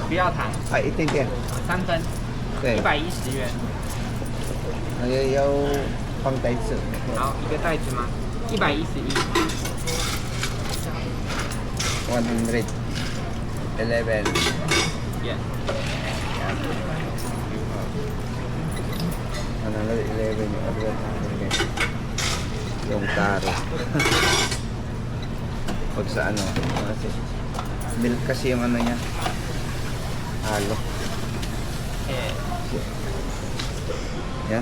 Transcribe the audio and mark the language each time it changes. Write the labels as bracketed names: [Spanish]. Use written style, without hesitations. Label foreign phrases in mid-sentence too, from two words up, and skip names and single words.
[Chinese] 不要糖。一点点。 3分。对。 110元。那个要放袋子。好，一个袋子吗？111。 111. [English] Yeah. [Filipino] Ano na 11 yung order natin guys. Yung taro. Pag sa ano, kasi milk kasi yung ano niya. Halo. Yan.